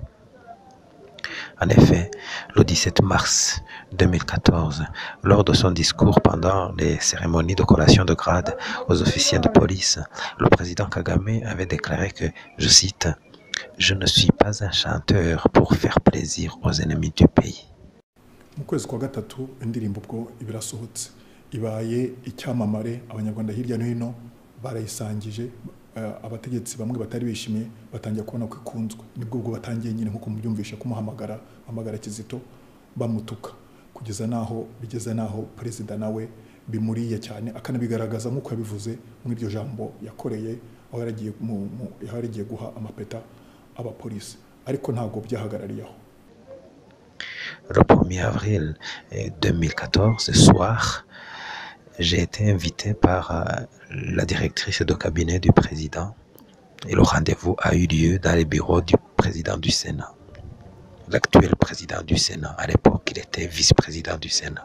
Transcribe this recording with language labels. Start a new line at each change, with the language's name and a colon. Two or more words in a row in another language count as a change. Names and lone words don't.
French: En effet, le 17 mars 2014, lors de son discours pendant les cérémonies de collation de grade aux officiers de police, le président Kagame avait déclaré que, je cite, Je ne suis pas un chanteur pour faire plaisir aux ennemis du pays.
Kinyarwanda: Mu kwezi kwa gatatu indirimbo ubwo ibirasohotse ibaye icyamamare, abanyarwanda hirya no hino barayisangije, abategetsi bamwe batari bishimiye batangiye kubona ko ikunzwe. Nibwo ubwo batangiye nyine nkuko mubyumvisha kumuhamagara Kizito bamutuka, kugeza naho perezida nawe bimuriye cyane, akanabigaragaza nk'uko yabivuze mu iryo jambo yakoreye aho yaragiye guha amapeta abapolisi, ariko ntabwo byahagarariyeho.
French: Le 1er avril 2014, ce soir, j'ai été invité par la directrice de cabinet du président et le rendez-vous a eu lieu dans les bureaux du président du Sénat. L'actuel président du Sénat, à l'époque, il était vice-président du Sénat.